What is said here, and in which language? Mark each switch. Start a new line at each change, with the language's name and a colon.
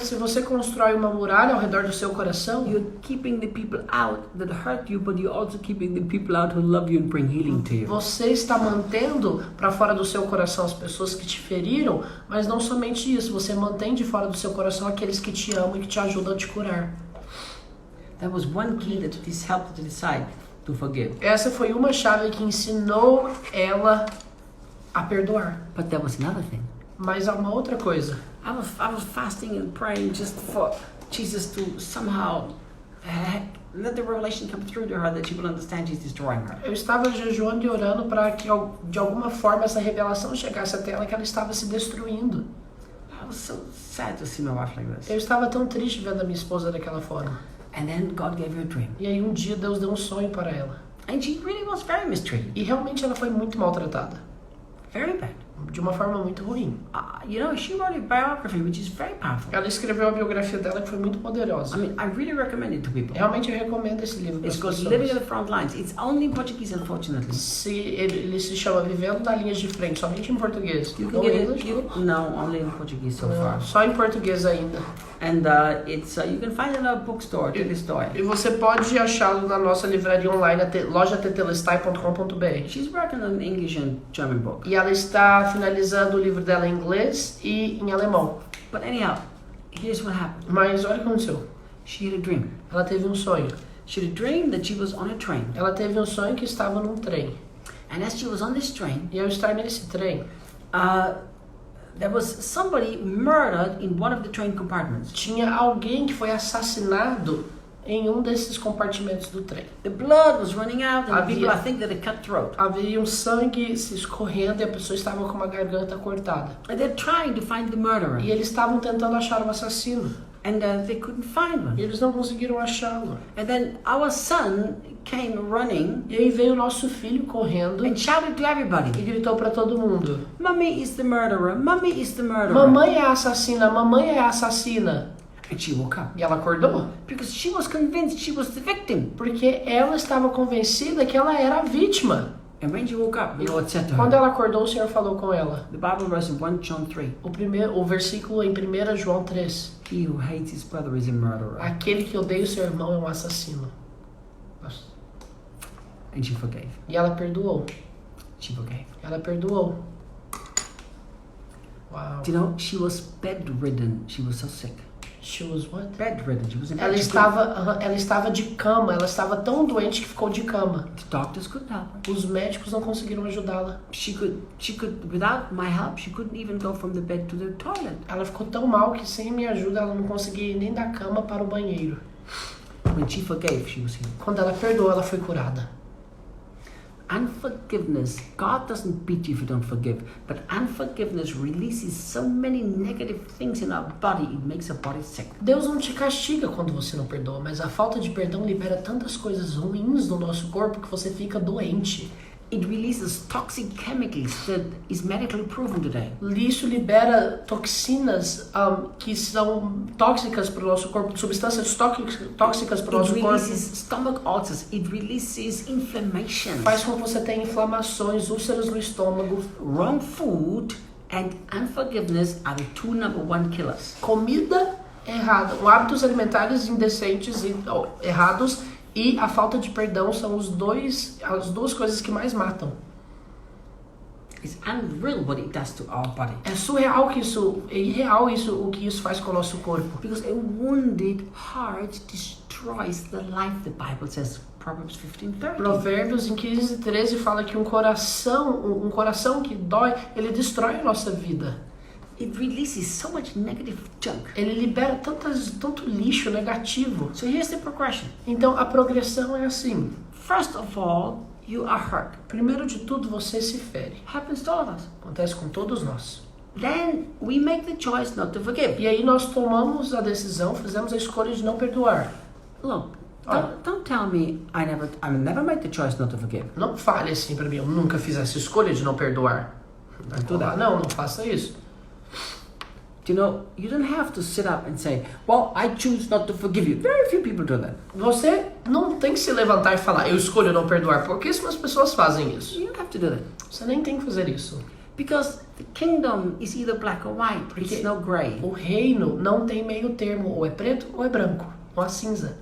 Portuguese: se você constrói uma muralha ao redor do seu coração,
English: you're keeping the people out that hurt you, but you're also keeping the people out who love you and bring healing to you.
Portuguese: você está mantendo para fora do seu coração as pessoas que te feriram, mas não somente isso, você mantém de fora do seu coração aqueles que te amam e que te ajudam a te curar.
English: That was one key that this helped to decide to forgive.
Portuguese: Essa foi uma chave que ensinou ela a perdoar.
English: But there was another thing.
Portuguese: Mas há uma outra coisa.
English: I was fasting and praying just for Jesus to somehow let the revelation come through to her that she will understand he's destroying her.
Portuguese: Eu estava jejuando e orando para que de alguma forma essa revelação chegasse até ela, que ela estava se destruindo.
English: I was so sad to see my wife like this.
Portuguese: Eu estava tão triste vendo a minha esposa daquela forma.
English: And then God gave her a dream.
Portuguese: E aí um dia Deus deu um sonho para ela.
English: And she really was very mistreated.
Portuguese: E realmente ela foi muito maltratada.
English: Very bad.
Portuguese: De uma forma muito ruim.
English: You know, she wrote a biography which is very powerful.
Portuguese: Ela escreveu a biografia dela que foi muito poderosa.
English: I mean, I really recommend it to people.
Portuguese: Realmente eu recomendo esse livro para as
English: It's called
Portuguese: pessoas.
English: Living at the Front Lines. It's only in Portuguese, unfortunately.
Portuguese: Ele se chama Vivendo na Linha de Frente, somente em português.
English: You can
Portuguese: Não
English: get
Portuguese: em
English: it.
Portuguese: inglês?
English: No, only in Portuguese so far.
Portuguese: Só em português ainda.
English: And you can find it in a bookstore, to the store.
Portuguese: E você pode achá-lo na nossa livraria online, lojatetelestai.com.br.
English: She's working on English and German book.
Portuguese: E ela está finalizando o livro dela em inglês e em alemão.
English: But anyhow, here's what happened.
Portuguese: Mas olha o que aconteceu.
English: She had a dream.
Portuguese: Ela teve um sonho.
English: She had a dream that she was on a train.
Portuguese: Ela teve um sonho que estava num trem.
English: And as she was on this train,
Portuguese: E ao estar nesse trem,
English: there was somebody murdered in one of the train compartments.
Portuguese: tinha alguém que foi assassinado em um desses compartimentos do trem.
English: The blood was running out, and
Portuguese: Havia-
English: people, I think, that had cut throat.
Portuguese: Havia um sangue se escorrendo e a pessoa estava com uma garganta cortada.
English: And they're trying to find the murderer,
Portuguese: E eles estavam tentando achar o assassino.
English: and they couldn't find
Portuguese: E
English: one.
Portuguese: eles não conseguiram achá-lo.
English: And then our son came running
Portuguese: E aí veio o nosso filho correndo
English: and shouted to
Portuguese: e
English: everybody,
Portuguese: gritou para todo mundo:
English: "Mummy is the murderer! Mummy is the murderer!"
Portuguese: Mamãe é a assassina, mamãe é a assassina.
English: And she woke up
Portuguese: E ela acordou,
English: because she was convinced she was the victim.
Portuguese: porque ela estava convencida que ela era a vítima.
English: And when she woke up, the Lord said to
Portuguese: Quando
English: her,
Portuguese: ela acordou, o Senhor falou com ela.
English: the Bible verse in 1 John 3,
Portuguese: O versículo em 1 João 3.
English: "He who hates his brother is a murderer."
Portuguese: Aquele que odeia o seu irmão é um assassino.
English: And she forgave.
Portuguese: E ela perdoou.
English: She forgave.
Portuguese: Ela perdoou. Uau.
English: Do you know, she was bedridden. She was so sick. She was what? Bedridden. She was in bed.
Portuguese: Ela
English: She
Portuguese: estava de cama. Ela estava tão doente que ficou de cama.
English: the doctors couldn't help her.
Portuguese: Os médicos não conseguiram ajudá-la.
English: She could, without my help, she couldn't even go from the bed to the toilet.
Portuguese: Ela ficou tão mal que sem minha ajuda ela não conseguia ir nem da cama para o banheiro.
English: When she forgave, she was healed.
Portuguese: Quando ela perdoou, ela foi curada.
English: Unforgiveness, God doesn't beat you if you don't forgive, but unforgiveness releases so many negative things in our body, it makes our body sick.
Portuguese: Deus não te castiga quando você não perdoa, mas a falta de perdão libera tantas coisas ruins no nosso corpo que você fica doente.
English: It releases toxic chemicals that is medically proven today.
Portuguese: Isso libera toxinas que são tóxicas para o nosso corpo, substâncias tóxicas para o
English: It
Portuguese: nosso corpo.
English: releases stomach ulcers, it releases inflammation.
Portuguese: Faz com que você tenha inflamações, úlceras no estômago.
English: Wrong food and unforgiveness are the two number one killers.
Portuguese: Comida errada, hábitos alimentares indecentes e errados e a falta de perdão são as duas coisas que mais matam.
English: It's unreal what it does to our body.
Portuguese: É surreal que isso, é irreal isso, o que isso faz com o nosso corpo.
English: Because a wounded heart destroys the life, the Bible says, Proverbs 15:30.
Portuguese: Provérbios em 15:13 fala que um coração que dói, ele destrói a nossa vida.
English: It releases so much negative junk.
Portuguese: Ele libera tanto lixo negativo.
English: So here's the progression.
Portuguese: Então a progressão é assim.
English: First of all, you are hurt.
Portuguese: Primeiro de tudo, você se fere.
English: Happens to all of us.
Portuguese: Acontece com todos nós.
English: Then we make the choice not to forgive.
Portuguese: E aí nós tomamos a decisão, fizemos a escolha de não perdoar.
English: Look, don't tell me I never made the choice not to forgive.
Portuguese: Não fale assim pra mim, eu nunca fiz essa escolha de não perdoar. Não faça isso.
English: You know, you don't have to sit up and say, well, I choose not to forgive you. Very few people do that.
Portuguese: Você não tem que se levantar e falar, eu escolho não perdoar. Pouquíssimas pessoas fazem isso.
English: You don't have to do that.
Portuguese: Você nem tem que fazer isso.
English: Because the kingdom is either black or white. It's no gray.
Portuguese: O reino não tem meio termo, ou é preto ou é branco, ou é cinza.